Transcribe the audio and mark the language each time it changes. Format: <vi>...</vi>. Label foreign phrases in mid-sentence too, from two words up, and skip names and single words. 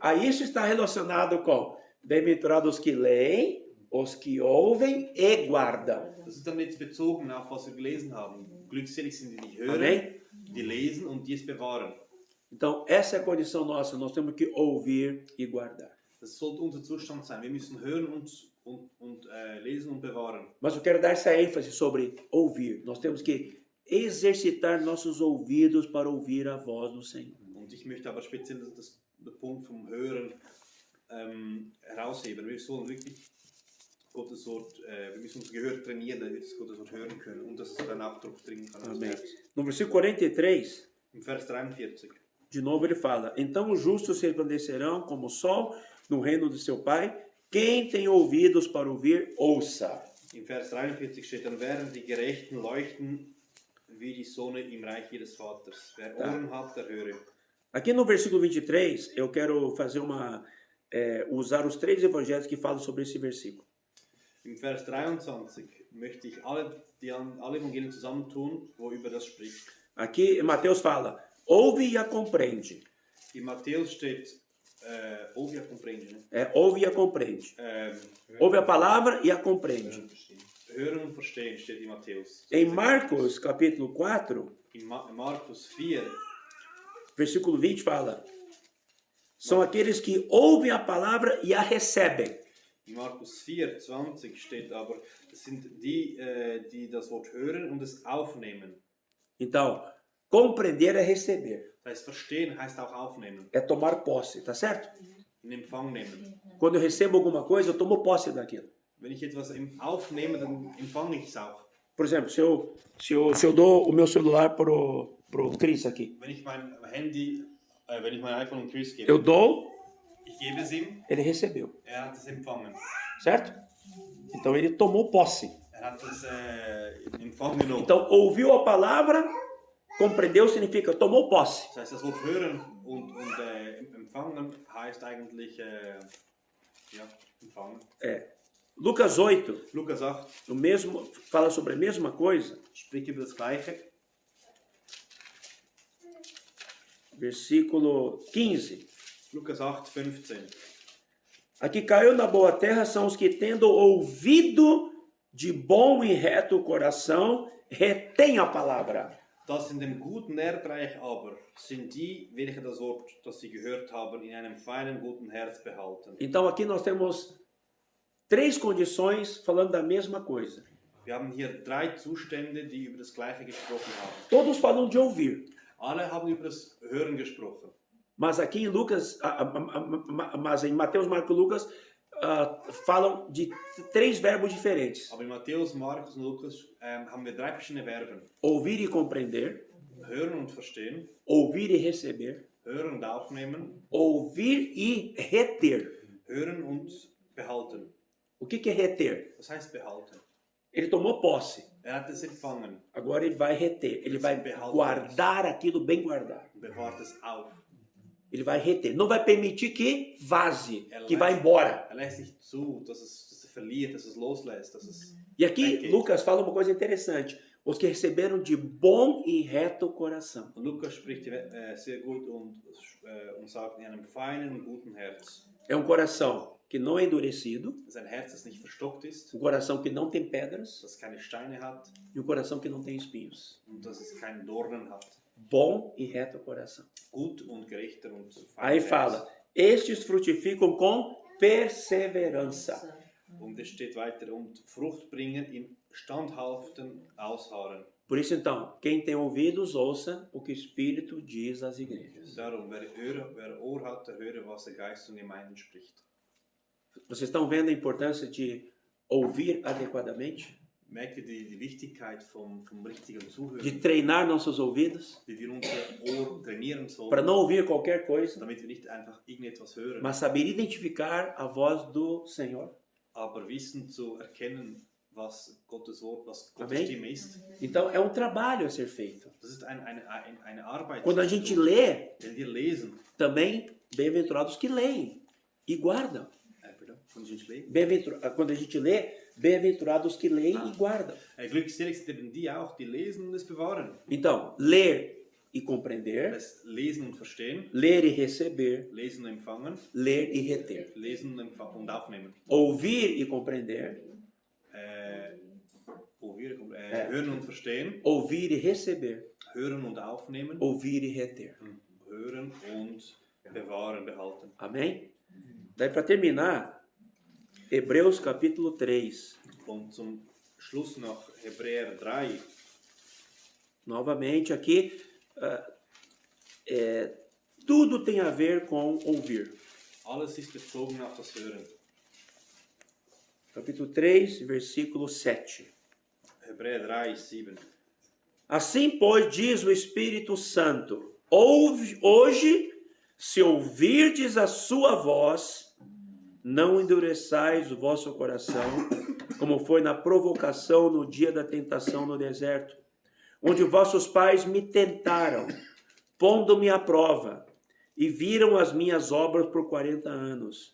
<pt>Aí isso está relacionado com bem-aventurados os que leem, os que ouvem e guardam.</pt> <de>Das ist dann jetzt bezogen auf, was wir gelesen haben. Glückselig sind die, die hören,</de> <pt>Amém?</pt> <de>die lesen und die es bewahren.</de> <pt>Então, essa é a condição nossa, nós temos que ouvir e guardar.</pt> <de>Das sollte unser Zustand sein. Wir müssen hören und lesen und bewahren.</de> <pt>Mas eu quero dar essa ênfase sobre ouvir. Nós temos que exercitar nossos ouvidos para ouvir a voz do Senhor.</pt> <de>Und ich möchte aber speziell den Punkt vom Hören herausheben. Wir sollen wirklich Gottes Wort, wir müssen unser Gehör trainieren, damit wir Gottes Wort hören können und dass es dann auch durchdringen kann.</de> <pt>Amém. No versículo 43,</pt> <de>Im Vers 43.</de> <pt>de novo ele fala, então os justos se resplandecerão como o sol no reino de seu Pai. Quem tem ouvidos para ouvir, ouça.</pt> <de>Im Vers 43 steht, dann werden die Gerechten leuchten wie die Sonne im Reich ihres Vaters. Wer Ohren hat, der höre.</de> <pt>Aqui no versículo 23, eu quero fazer usar os 3 evangelhos que falam sobre esse versículo.</pt> <de>Im Vers 23 möchte ich alle Evangelien zusammentun, wo über das spricht.</de> <pt>Aqui Mateus fala, ouve e a compreende.</pt> <de>In Matthäus steht,</de> <pt>ouve e a compreende, né? Ouve e a compreende. Ouve a palavra e a compreende.</pt> <de>Hören und verstehen steht in Matthäus.</de> <pt>Em Marcos, capítulo 4,</pt> <de>In Markus 4,</de> <pt>versículo 20 fala, são aqueles que ouvem a palavra e a recebem.</pt> <de>in Markus 4, 20 steht aber, das sind die, die das Wort hören und es aufnehmen.</de> <pt>Então, compreender é receber,</pt> <de>Das heißt, verstehen heißt auch aufnehmen,</de> <pt>é tomar posse, tá certo?</pt> <de>in Empfang nehmen.</de> <pt>Quando eu recebo alguma coisa, eu tomo posse daquilo.</pt> <de>Wenn ich etwas aufnehme, dann empfange ich es auch.</de> <pt>Por exemplo, se eu dou o meu celular pro Cris aqui,</pt> <de>Wenn ich mein Handy, wenn ich mein iPhone an Chris gebe,</de> <pt>eu dou,</pt> <de>ich gebe es ihm,</de> <pt>ele recebeu,</pt> <de>hat es empfangen.</de> <pt>certo? Então ele tomou posse.</pt> <de>Hat es Empfang genommen.</de> <pt>Então ouviu a palavra, compreendeu significa tomou posse.</pt> <de>Das heißt, das Wort hören und empfangen heißt eigentlich empfangen.</de> <pt>Lucas 8,</pt> <de>Lukas 8</de> <pt>o mesmo, fala sobre a mesma coisa,</pt> <de>spricht über das Gleiche.</de> <pt>versículo 15.</pt> <de>Lukas 8, 15.</de> <pt>Aqui caiu na boa terra são os que, tendo ouvido de bom e reto coração, retém a palavra.</pt> <de>Das in dem guten Erdreich aber sind die, welche das Wort, das sie gehört haben, in einem feinen, guten Herz behalten.</de> <pt>Então aqui nós temos 3 condições falando da mesma coisa.</pt> <de>Wir haben hier 3 Zustände, die über das Gleiche gesprochen haben.</de> <pt>Todos falam de ouvir,</pt> <de>Alle haben über das Hören gesprochen.</de> <pt>mas aqui em Lucas, mas em Mateus, Marcos e Lucas, falam de 3 verbos diferentes:</pt> <de>Aber in Matthäus, Markus und Lukas haben wir 3 verschiedene Verben.</de> <pt>ouvir e compreender,</pt> <de>Hören und verstehen,</de> <pt>ouvir e receber,</pt> <de>hören und aufnehmen,</de> <pt>ouvir e reter.</pt> <de>hören und behalten.</de> <pt>O que é reter?</pt> <de>Was heißt behalten?</de> <pt>Ele tomou posse,</pt> <de>Hat es empfangen</de> <pt>agora ele vai reter, ele vai guardar aquilo bem guardado.</pt> <de>und bewahrt es auf.</de> <pt>Ele vai reter, não vai permitir que vaze, que vá embora.</pt> <de>Lässt nicht zu, dass es verliert, dass es loslässt, dass es</de> <pt>E aqui Lucas fala uma coisa interessante: os que receberam de bom e reto coração.</pt> <de>Und Lukas spricht sehr gut und sagt in einem feinen und guten Herz.</de> <pt>É um coração que não é endurecido,</pt> <de>Das ist ein Herz, das nicht verstockt ist,</de> <pt>um coração que não tem pedras</pt> <de>das keine Steine hat</de> <pt>e um coração que não tem espinhos.</pt> <de>und dass es keine Dornen hat.</de> <pt>Bom e reto coração.</pt> <de>Gut und gerechter und</de> <pt>Aí</pt> <de>feiner</de> <pt>fala: estes frutificam com perseverança.</pt> <de>Und es steht weiter, und Frucht bringen im standhaften Ausharren.</de> <pt>Por isso, então, quem tem ouvidos, ouça o que o Espírito diz às igrejas.</pt> <de>Darum, wer Ohr hat, der höre, was der Geist zu den Gemeinden spricht.</de> <pt>Vocês estão vendo a importância de ouvir adequadamente?</pt> <de>Merkt ihr die Wichtigkeit vom richtigen</de> <pt>De</pt> <de>Zuhören?</de> <pt>treinar nossos ouvidos</pt> <de>Wie wir unser Ohr trainieren</de> <pt>para</pt> <de>sollen,</de> <pt>não ouvir qualquer coisa,</pt> <de>damit wir nicht einfach irgendetwas hören,</de> <pt>mas saber identificar a voz do Senhor.</pt> <de>aber wissen zu erkennen, was Gottes Wort, was Gottes</de> <pt>Amém?</pt> <de>Stimme ist.</de> <pt>Então, é um trabalho a ser feito.</pt> <de>Das ist eine Arbeit.</de> <pt>Quando a gente lê,</pt> <de>Wenn wir lesen,</de> <pt>também, bem-aventurados que leem e guardam.</pt> <de>pardon, von den Schlägen.</de> <pt>Quando a gente lê, bem-aventurados que leem e guardam.</pt> <de>Glückselig sind eben die auch, die lesen und es bewahren.</de> <pt>Então, ler e compreender,</pt> <de>Das Lesen und Verstehen,</de> <pt>ler e receber,</pt> <de>Lesen und Empfangen,</de> <pt>ler e reter.</pt> <de>Lesen und Aufnehmen.</de> <pt>Ouvir e compreender,</pt> <de>Hören und Verstehen,</de> <pt>ouvir e receber,</pt> <de>Hören und Aufnehmen,</de> <pt>ouvir e reter.</pt> <de>Hören und bewahren, behalten.</de> <pt>Amém? Daí, para terminar, Hebreus capítulo 3.</pt> <de>Und zum Schluss noch Hebräer 3.</de> <pt>Novamente aqui, tudo tem a ver com ouvir.</pt> <de>Alles ist bezogen auf das Hören.</de> <pt>Capítulo 3, versículo 7.</pt> <de>Hebräer 3, 7.</de> <pt>Assim, pois, diz o Espírito Santo: hoje, se ouvirdes a sua voz, não endureçais o vosso coração, como foi na provocação no dia da tentação no deserto, onde vossos pais me tentaram, pondo-me à prova, e viram as minhas obras por 40 anos.</pt>